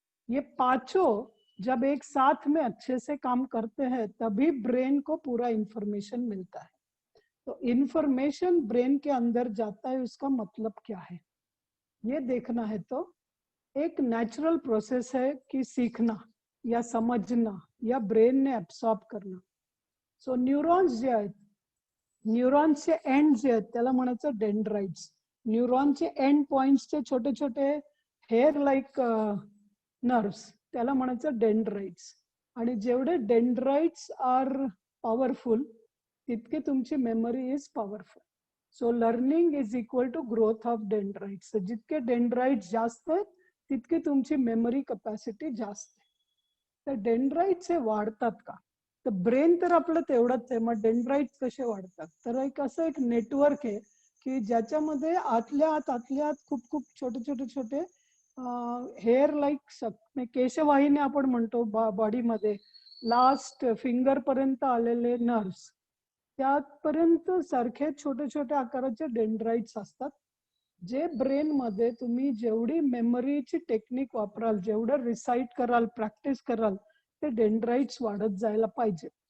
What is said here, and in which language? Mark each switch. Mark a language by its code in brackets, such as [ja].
[hi] ये पांचों जब एक साथ में अच्छे से काम करते हैं तभी ब्रेन को पूरा इंफॉर्मेशन मिलता है। तो इंफॉर्मेशन ब्रेन के अंदर जाता है, उसका मतलब क्या है ये देखना है। तो एक नेचुरल प्रोसेस है कि सीखना या समझना या ब्रेन ने एब्सॉर्ब करना। [mr] सो न्यूरॉन्स जे आहेत, न्यूरॉन्सचे एंड जे आहेत त्याला म्हणायचं डेंड्राइट्स। न्यूरॉनचे एंड पॉइंट्सचे छोटे छोटे हेअर लाईक नर्व्स त्याला म्हणायचं डेंड्राइट्स। आणि जेवढे डेंड्राइट्स [en] are powerful [mr] तितकी तुमची memory [en] Is powerful. So learning is equal to growth of dendrites. [mr] जितके डेंड्राइट्स जास्त आहेत तितकी तुमची मेमरी कॅपॅसिटी जास्त आहे। तर डेंड्राइट्स हे वाढतात का, तर ब्रेन तर आपलं तेवढंच आहे, मग डेंड्राइट्स कसे वाढतात? तर एक असं एक नेटवर्क आहे की ज्याच्यामध्ये आतल्या आत खूप खूप छोटे छोटे छोटे हेअर लाईक केशवाहिनी आपण म्हणतो बॉडीमध्ये, लास्ट फिंगर पर्यंत आलेले नर्व्स, त्यापर्यंत सारखे छोटे छोटे आकाराचे डेंड्राइट्स असतात, जे ब्रेन मध्ये तुम्ही जेवढी मेमरीची टेक्निक वापराल, जेवढं रिसाइट कराल, प्रॅक्टिस कराल, ते डेंड्राइट्स वाढत जायला पाहिजे।